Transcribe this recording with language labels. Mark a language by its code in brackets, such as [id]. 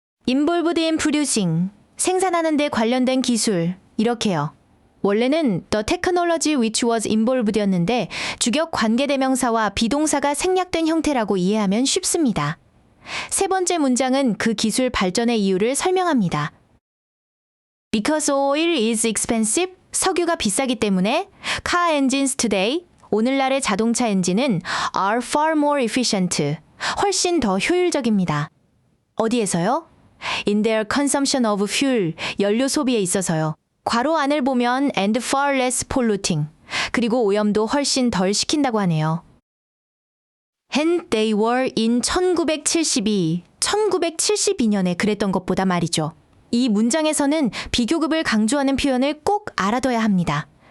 [en] involved in producing, [ko] 생산하는 데 관련된 기술, 이렇게요. 원래는 [en] the technology which was involved [ko] 였는데 주격 관계대명사와 비동사가 생략된 형태라고 이해하면 쉽습니다. 세 번째 문장은 그 기술 발전의 이유를 설명합니다. [en] Because oil is expensive, [ko] 석유가 비싸기 때문에 [en] car engines today, [ko] 오늘날의 자동차 엔진은 [en] are far more efficient, [ko] 훨씬 더 효율적입니다. 어디에서요? [en] In their consumption of fuel, [ko] 연료 소비에 있어서요. 괄호 안을 보면 [en] and far less polluting, [ko] 그리고 오염도 훨씬 덜 시킨다고 하네요. [en] And they were in [ko] 1972년에 그랬던 것보다 말이죠. 이 문장에서는 비교급을 강조하는 표현을 꼭 알아둬야 합니다.